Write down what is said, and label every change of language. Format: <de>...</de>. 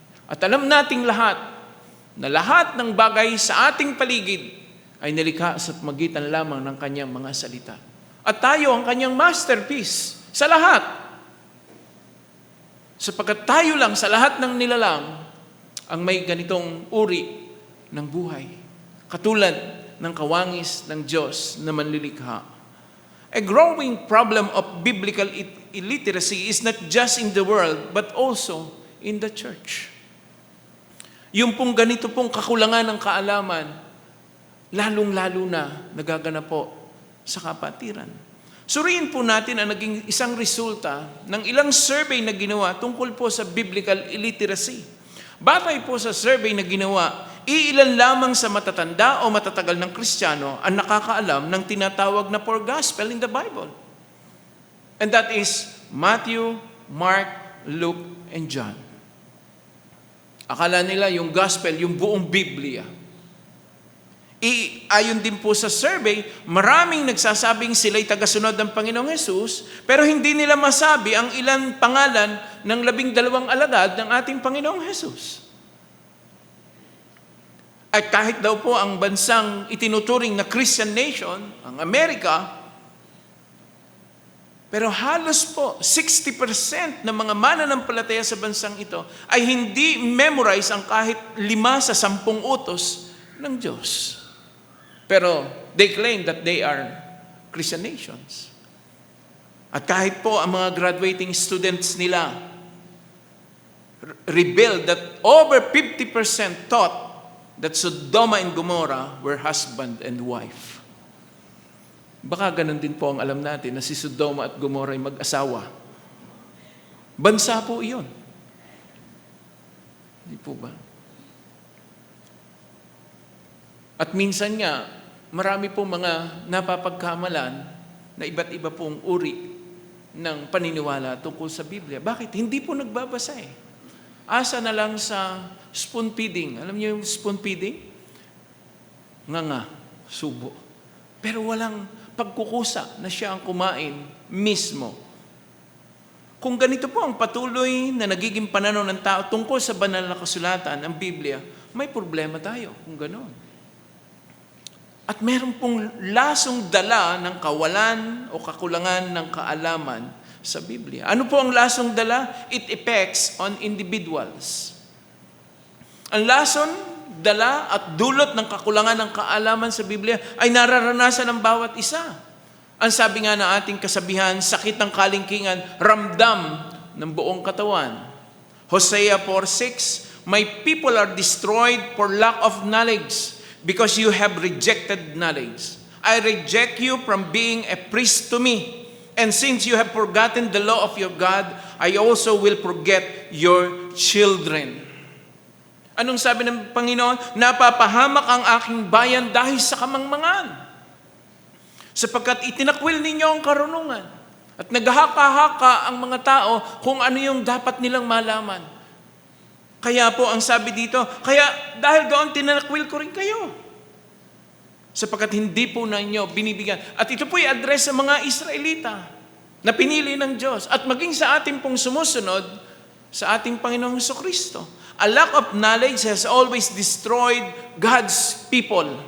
<tl>At alam nating lahat na lahat ng bagay sa ating paligid ay nilikha sa magitan lamang ng kanyang mga salita. At tayo ang kanyang masterpiece sa lahat. Sapagkat tayo lang sa lahat ng nilalang ang may ganitong uri ng buhay. Katulad ng kawangis ng Diyos na manlilikha.</tl> <en>A growing problem of biblical illiteracy is not just in the world, but also in the church.</en> <tl>Yung pong ganito pong kakulangan ng kaalaman, lalong-lalo na nagaganap po sa kapatiran. Suriin po natin ang naging isang resulta ng ilang survey na ginawa tungkol po sa biblical illiteracy. Batay po sa survey na ginawa, iilan lamang sa matatanda o matatagal ng Kristiyano ang nakakaalam ng tinatawag na</tl> <en>four gospel in the Bible. And that is Matthew, Mark, Luke, and John.</en> <tl>Akala nila yung gospel, yung buong Biblia. Ayon din po sa survey, maraming nagsasabing sila'y tagasunod ng Panginoong Hesus, pero hindi nila masabi ang ilang pangalan ng 12 alagad ng ating Panginoong Hesus. At kahit daw po ang bansang itinuturing na Christian nation, ang Amerika, pero halos po 60% ng mga mananampalataya sa bansang ito ay hindi memorize ang kahit 5 sa 10 utos ng Diyos. Pero</tl> <en>they claim that they are Christian nations.</en> <tl>At kahit po ang mga</tl> <en>graduating students</en> <tl>nila</tl> <en>revealed that over 50% thought that Sodoma and Gomorrah were husband and wife.</en> <tl>Baka ganun din po ang alam natin na si Sodoma at Gomorrah ay mag-asawa. Bansa po iyon. Hindi po ba? At minsan nga, marami po mga napapagkamalan na iba't iba pong uri ng paniniwala tungkol sa Biblia. Bakit? Hindi po nagbabasa eh. Asa na lang sa spoon feeding. Alam niyo yung spoon feeding? Nga, subo. Pero walang pagkukusa na siya ang kumain mismo. Kung ganito po ang patuloy na nagiging pananaw ng tao tungkol sa banal na kasulatan, ang Biblia, may problema tayo kung gano'n. At meron pong lasong dala ng kawalan o kakulangan ng kaalaman sa Biblia. Ano po ang lasong dala?</tl> <en>It affects on individuals.</en> <tl>Ang lason, dala at dulot ng kakulangan ng kaalaman sa Biblia ay nararanasan ng bawat isa. Ang sabi nga ng ating kasabihan, sakit ng kalingkingan, ramdam ng buong katawan.</tl> <en>Hosea 4:6, my people are destroyed for lack of knowledge because you have rejected knowledge. I reject you from being a priest to me. And since you have forgotten the law of your God, I also will forget your children.</en> <tl>Anong sabi ng Panginoon? Napapahamak ang aking bayan dahil sa kamangmangan. Sapagkat itinakwil ninyo ang karunungan. At naghahaka-haka ang mga tao kung ano yung dapat nilang malaman. Kaya po ang sabi dito, kaya dahil doon tinakwil ko rin kayo. sapagkat hindi po na inyo binibigyan. At ito po'y address sa mga Israelita na pinili ng Diyos at maging sa ating pong sumusunod sa ating Panginoong Jesucristo.</tl> <en>A lack of knowledge has always destroyed God's people.</en>